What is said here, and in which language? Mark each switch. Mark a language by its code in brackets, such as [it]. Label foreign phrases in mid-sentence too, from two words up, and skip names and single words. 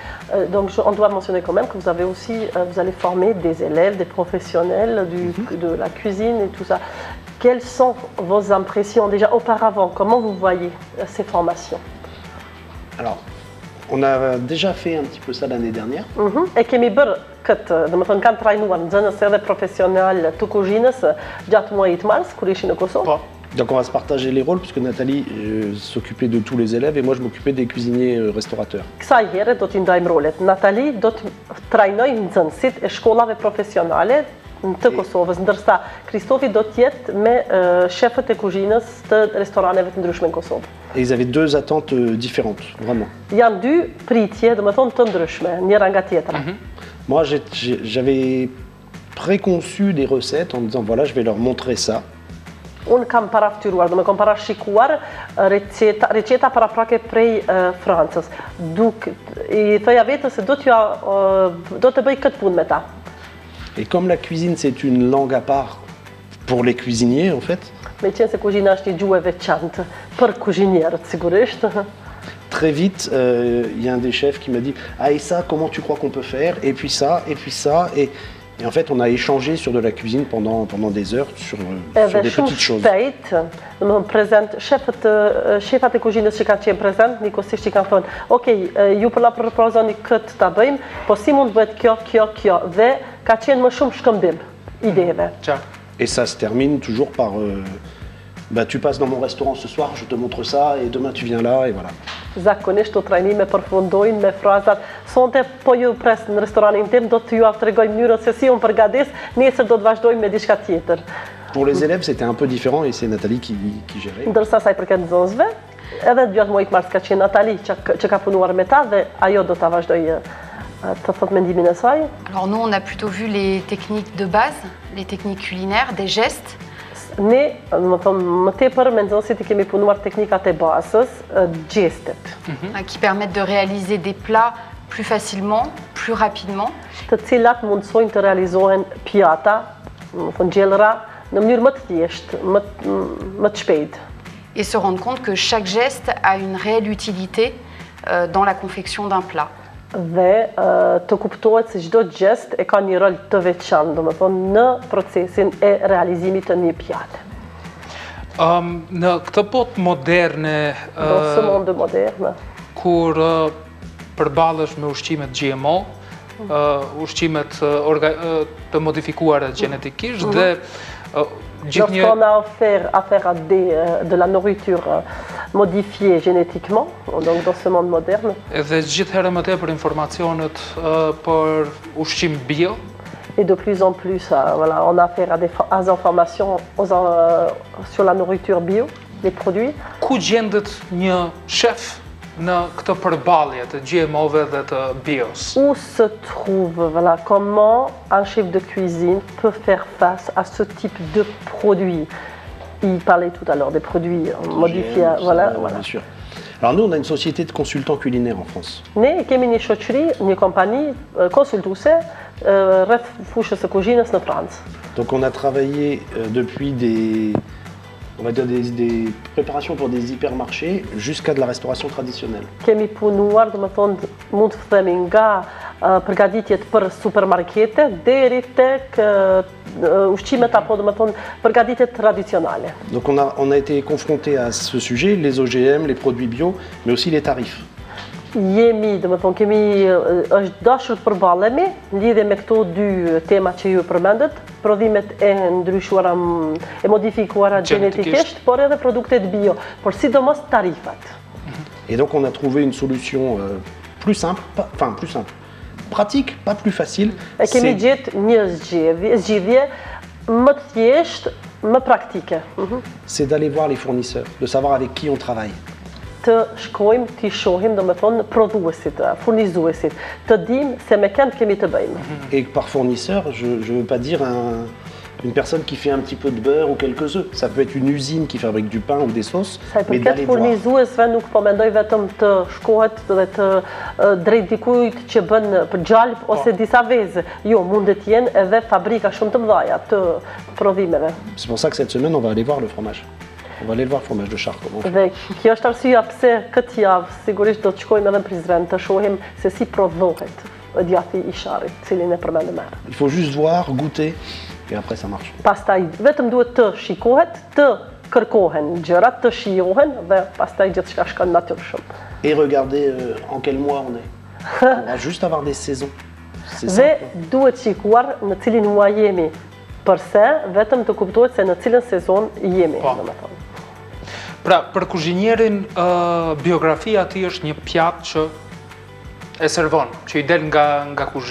[fr] Donc on doit mentionner quand même que vous avez aussi, vous allez former des élèves, des professionnels de la cuisine et tout ça. Quelles sont vos impressions déjà auparavant? Comment vous voyez ces formations? Alors, on a déjà fait un petit peu ça l'année dernière. [sq] E kemi bërë këtë, dhe më thënë kanë trajnuar nxënës edhe profesional të kuzhinës gjatë muajit mars, kur ishin në Kosovë. Po. [fr] Donc on va se partager les rôles puisque Nathalie s'occupait de tous les élèves et moi je m'occupais des cuisiniers restaurateurs. [sq] Kësaj here do t'i ndajmë rolet. Natali do të trajnoj nxënësit e shkollave profesionale të Kosovës, ndërsa Kristofi do të jetë me shefët e kuzhinës të restoraneve të ndryshme në Kosovë. [fr] Et ils avaient deux attentes différentes, vraiment. [sq] Janë dy pritje, domethënë të ndryshme, njëra nga tjetra. [fr] Moi, j'avais préconçu des recettes en me disant, voilà, je vais leur montrer ça. [sq] Unë kam paraftyruar, domethënë parashikuar receta paraprake prej Francës. I thoja vetës se do të bëj këtë punë me ta. [fr] Et comme la cuisine, c'est une langue à part pour les cuisiniers, en fait, [sq] Me qenë se kuzhina është një gjuhë e veçantë për kuzhinierët, sigurisht. [fr] très vite, il y a un des chefs qui m'a dit, ah et ça, comment tu crois qu'on peut faire? Et puis ça, et puis ça. Et en fait, on a échangé sur de la cuisine pendant des heures, sur des petites choses. [sq] Edhe shumë shpejt, domethënë prezent, shefat e kuzhinës që kanë qenë prezent, nikosisht që kanë thonë, okej, ju po na propozoni këtë ta bëjmë, po si mund bëhet kjo, dhe ka qenë më shumë shkëmbim ideve. [fr] Et ça se termine toujours par, bah, tu passes dans mon restaurant ce soir, je te montre ça, et demain tu viens là, et voilà. [sq] Zakonisht të trajnime përfundojnë me frazat, sonte po ju pres në restoranin tim, do të ju tregoj mënyrën se si unë përgatis, nesër do të vazhdojmë me diçka tjetër. [fr] Pour les élèves, c'était un peu différent, et c'est Nathalie qui gérait. [sq] Ndërsa sa I përket nxënësve, edhe gjatë muajit mars ka qenë Nathalie që ka punuar me ta dhe ajo do ta vazhdojë të thot mendimin e saj. [fr] Alors nous, on a plutôt vu les techniques de base, les techniques culinaires, des gestes. [sq] Ne, më tepër me nxënësit I kemi punuar teknikat e bazës, gjestet, [fr] qui permettent de réaliser des plats plus facilement, plus rapidement. [sq] të cilat mundsojnë të realizohen pjata, gjellëra, në mënyrë më të thjeshtë, më të shpejtë. [fr] Et se rendre compte que chaque geste a une réelle utilité dans la confection d'un plat. [sq] Dhe të kuptohet se çdo gjest e ka një rol të veçantë, domethënë në procesin e realizimit të një pjate. Në këtë botë moderne, [fr] Dans ce monde moderne, [sq] kur përballesh me ushqimet GMO, ushqimet të modifikuara genetikisht dhe [fr] lorsqu'on a affaire à de la nourriture modifiée génétiquement, donc dans ce monde moderne. [sq] Edhe gjithherë më tepër informacionet për ushqim bio. [fr] Et de plus en plus, voilà, on a affaire à des informations sur la nourriture bio, les produits. [sq] Ku gjendet një shef në këtë përballje të GMO-ve dhe të bios? [fr] Où se trouve, voilà, comment un chef de cuisine peut faire face à ce type de produits? Il parlait tout à l'heure des produits modifiés, voilà. Bien sûr. Alors nous, on a une société de consultants culinaires en France. [sq] Ne kemi një shoqëri, një kompani konsultuese rreth fushës së kuzhinës në Francë. [fr] Donc on a travaillé depuis on va dire des préparations pour des hypermarchés jusqu'à de la restauration traditionnelle. [sq] Kemi punuar, domethënë, mund të themi nga përgatitjet për supermarkete deri tek ushqimet apo domethënë përgatitjet tradicionale. [fr] Donc on a été confronté à ce sujet, les OGM, les produits bio, mais aussi les tarifs. [sq] Jemi, domethënë, është dashur të përballemi në lidhje me këto dy tema që ju përmendët, prodhimet e ndryshuara, e modifikuara genetikisht, por edhe produktet bio, por sidomos tarifat. [fr] Et donc on a trouvé une solution plus simple, pratique, pas plus facile. [sq] E kemi gjetë një zgjidhje më të thjeshtë, më praktike. [fr] C'est d'aller voir les fournisseurs, de savoir avec qui on travaille. [sq] Të shkojmë, të shohim, domethënë, prodhuesit, furnizuesit, të dimë se me kënd kemi të bëjmë. [fr] Et par fournisseur, je veux pas dire une personne qui fait un petit peu de beurre ou quelques œufs. Ça peut être une usine qui fabrique du pain ou des sauces, mais d'aller voir. [sq] Furnizuesve nuk po mendoj vetëm të shkohet dhe të drejt dikujt që bën për gjalp ose disa vezë. Jo, mund të jenë edhe fabrika shumë të mëdha të prodhimeve. [fr] C'est pour ça que cette semaine, on va aller voir le fromage. On va aller le voir, fromage de char. [sq] Dhe kjo është arsyeja pse këtë javë sigurisht do të shkojmë edhe në Prizren të shohim se si prodhohet djathi I sharrit, cilin e përmendëm herë. [fr] Il faut juste voir, goûter, et après ça marche. [sq] Pastaj vetëm duhet të shikohet, të kërkohen gjërat, të shijohen dhe pastaj gjithçka shkon natyrshëm. Et regarder en quel mois on est. On va juste avoir des saisons. Dhe duhet shikuar në cilin muaj jemi. Përse vetëm të kuptohet se në cilën sezon jemi, domethënë. Pra, për kuzhinierin, biografia ati është një pjatë që e servon, që I del nga kuzhina.